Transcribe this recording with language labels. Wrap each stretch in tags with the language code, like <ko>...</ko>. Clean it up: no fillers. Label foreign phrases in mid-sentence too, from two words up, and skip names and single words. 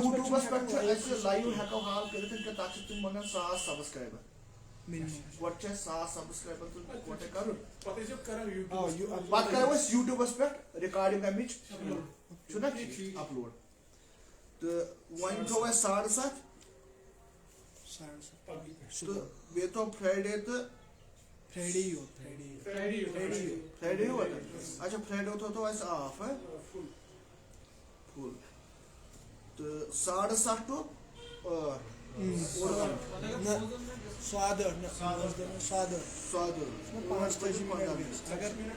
<ks>پٮ۪ٹھ چھُ اَسہِ لایو ہٮ۪کو حال کٔرِتھ کہِ تتھ چھِ تِم منٛگان 1000 سبسکرایبر گۄڈٕ چھُ اَسہِ 1000 سبسکرایبر گۄڈے کرُن پتہٕ کرو أسۍ یوٗٹیوٗبس پٮ۪ٹھ رِکاڈِنگ امِچ چھُنہ اپلوڈ تو وۄنۍ تھوٚو اَسہِ 7:30</ks> <ur>ساڑھے سات</ur> <ks>تہٕ بیٚیہِ تھوٚو فرٛایڈے تہٕ فرائیڈے ہی ہو فرائیڈے فرٛایڈے ووت اچھا فرٛایڈے تھوٚو اَسہِ آف فُل تہٕ 7:30 ٹُو 8 سادٕ نہ سادٕ 5 بجے اگر</ks>